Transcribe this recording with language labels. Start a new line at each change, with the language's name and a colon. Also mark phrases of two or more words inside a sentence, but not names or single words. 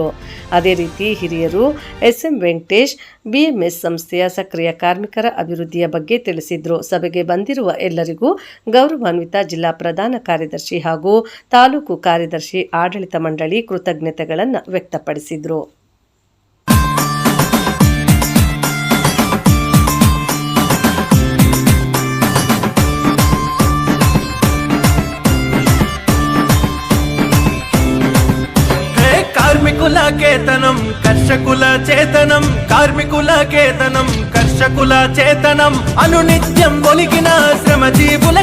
Kannada: ಅದೇ ರೀತಿ ಹಿರಿಯರು ಎಸ್ಎಂ ವೆಂಕಟೇಶ್ ಬಿಎಂಎಸ್ ಸಂಸ್ಥೆಯ ಸಕ್ರಿಯ ಕಾರ್ಮಿಕರ ಅಭಿವೃದ್ಧಿಯ ಬಗ್ಗೆ ತಿಳಿಸಿದರು. ಸಭೆಗೆ ಬಂದಿರುವ ಎಲ್ಲರಿಗೂ ಗೌರವಾನ್ವಿತ ಜಿಲ್ಲಾ ಪ್ರಧಾನ ಕಾರ್ಯದರ್ಶಿ ಹಾಗೂ ತಾಲೂಕು ಕಾರ್ಯದರ್ಶಿ ಆಡಳಿತ ಮಂಡಳಿ ಕೃತಜ್ಞತೆಗಳನ್ನು ವ್ಯಕ್ತಪಡಿಸಿದರು.
Telugu: కార్మికుల కేతనం కర్షకుల చేతనం, కార్మికుల కేతనం కర్షకుల చేతనం, అనునిత్యం ఒలికిన శ్రమజీవుల